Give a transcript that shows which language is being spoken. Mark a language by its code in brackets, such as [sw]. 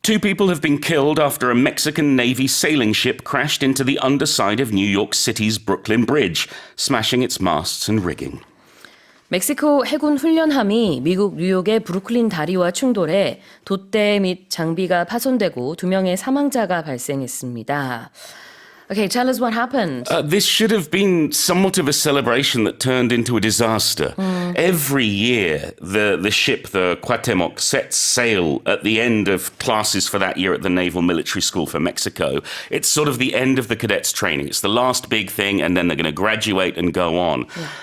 [en] Two people have been killed after a Mexican Navy sailing ship crashed into the underside of New York City's Brooklyn Bridge, smashing its masts and rigging. [ko] 멕시코 해군훈련함이 미국 뉴욕의 브루클린 다리와 충돌해 돛대 및 장비가 파손되고 2명의 사망자가 발생했습니다. [en] Okay, tell us what happened. This should have been somewhat of a celebration that turned into a disaster. Every year, the ship, the Cuauhtémoc, sets sail at the end of classes for that year at the Naval Military School for Mexico. It's sort of the end of the cadets' training. It's the last big thing, and then they're going to graduate and go on. Yeah.